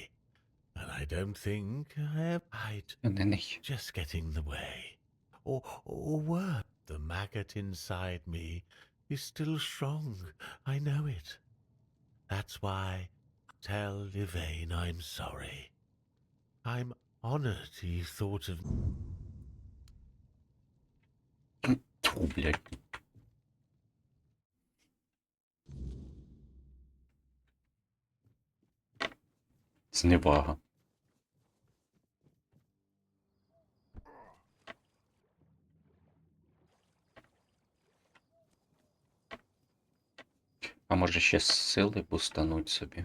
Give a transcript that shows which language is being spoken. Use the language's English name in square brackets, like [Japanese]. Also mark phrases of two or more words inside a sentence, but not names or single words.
[English] And I don't think I'd just get in the way. Or worse, the maggot inside me is still strong. I know it. That's why tell Yvain I'm sorry. I'm honored he thought of... [Russian] Тьфу, блядь. [Ukrainian] Зневага. А може ще сили бустануть собі?